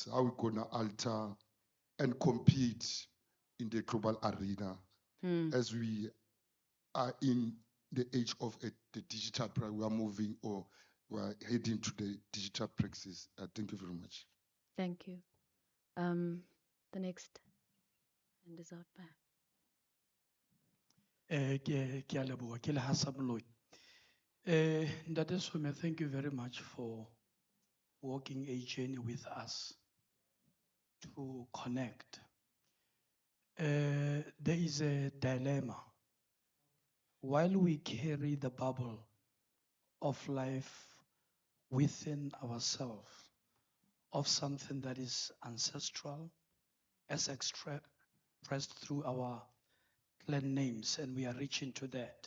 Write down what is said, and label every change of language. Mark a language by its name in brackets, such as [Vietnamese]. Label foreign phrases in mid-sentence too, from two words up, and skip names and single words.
[English] How are we gonna alter and compete in the global arena as we are in the age of the digital? We are moving or we are heading to the digital praxis. Thank you very much. Thank you. The next hand is out back. [Southern Sotho] Ke a leboha, ke Lehasa Moloi. [English] Ntate Some, thank you very much for walking a journey with us to connect. There is a dilemma. While we carry the bubble of life within ourselves, of something that is ancestral, as expressed through our clan names, and we are reaching to that.